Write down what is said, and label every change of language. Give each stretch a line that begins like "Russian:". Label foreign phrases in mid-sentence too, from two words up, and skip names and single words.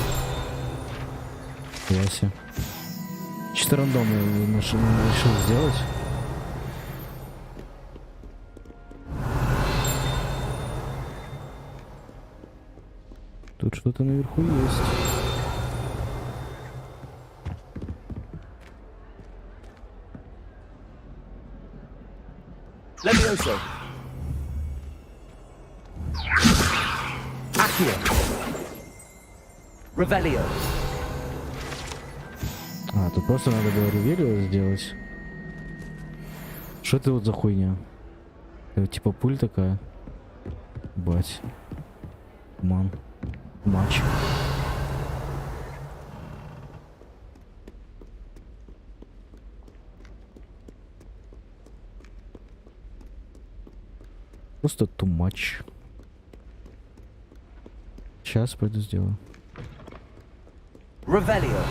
Russian: Ясно. Чисто рандомно решил сделать. Тут что-то наверху есть.
Latin: Levioso. Accio. Revelio.
Russian: А, тут просто надо было Ревелио сделать. Что это вот за хуйня? Это типа пуль такая. Бать. Ман. Матч. Просто
English: too much.
Russian: Сейчас пойду сделаю.
Latin: Revelio.